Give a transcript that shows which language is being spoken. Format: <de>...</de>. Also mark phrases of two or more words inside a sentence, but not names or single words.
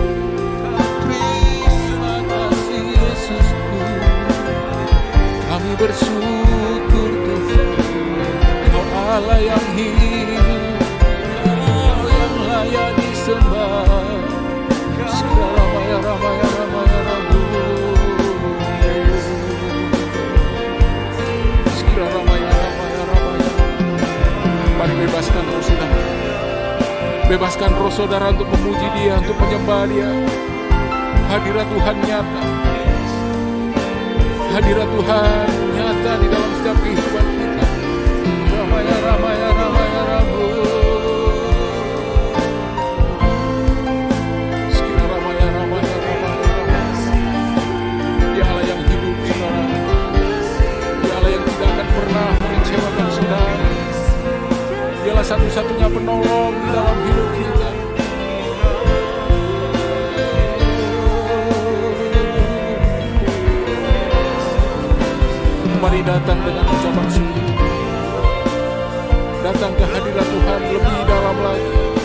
<id>Terima kasih Yesusku. Kami bersyukur Tuhan, Kau Allah yang hidup, Kau yang layak disembah. Segala maya ramaya ramaya rabu, segala ramaya ramaya ramaya. Mari bebaskan roh saudara, bebaskan roh saudara untuk memuji Dia, untuk menyembah Dia. Hadirat Tuhan nyata, hadirat Tuhan nyata di dalam setiap kehidupan kita. Ramaya ramaya ramaya rabu, sekira ramaya ramaya ramaya rabu. Dia Allah yang hidup saudara, Dia Allah yang tidak akan pernah mengecewakan saudara. Dialah satu-satunya penolong di dalam hidup kita. Mari datang dengan ucapan syukur, datang ke hadirat Tuhan lebih dalam lagi.</id>